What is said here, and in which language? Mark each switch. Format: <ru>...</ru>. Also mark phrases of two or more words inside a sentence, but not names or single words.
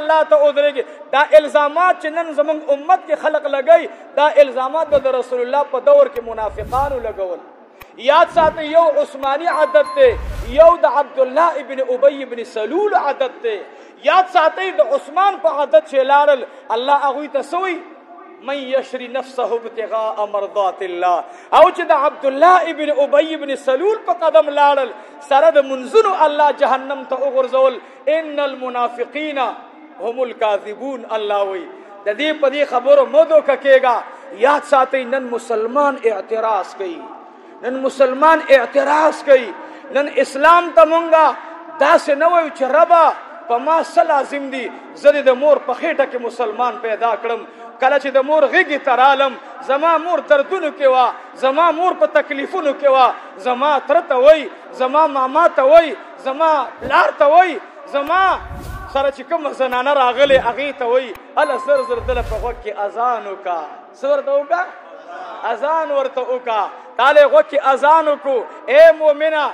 <ps>الله ته ودرېږي دا الزامات چې نن زموږ امت کې خلق لګي دا الزامات به د رسول الله په دور کې منافقانو لګول یاد ساتئ یو عثماني عادت دی یو د عبد الله ابن ابي ابن سلول عادت دی یاد ساتئ د عثمان په عادت چې لاړل الله هغوی ته سوی</ps> <ar>من يشري نفسه ابتغاء مرضات الله</ar> <ps>او چې د عبد الله ابن ابي ابن سلول په قدم لاړل سره د منزلو الله جهنم ته وغورځول</ps> <ar>ان المنافقين هم الكاذبون</ar> <ps>الله وی د دې په دې خبرو مودو کېګا یاد ساتئ نن مسلمان اعتراض کوي نن مسلمان اعتراض کوي نن اسلام ته مونږه داسې نه وایو چې ربا په ما څه لازم دي زه د مور په خېټه کې مسلمان پیدا کړم کله چې د مور غېږې ته رالم زما مور دردونو کې وه زما مور په تکلیفونو کې وه زما تره ته وایي زما ماما ته وایي زما پلار ته وایي زما سره چې کومه زنانه راغلې هغې ته وایي هله زر زر دله په غوږ کې اذان وکړه څه ورته وکړه اذان ورته وکړه تاله غوږ کې اذان وکړو اے مؤمنه</ps>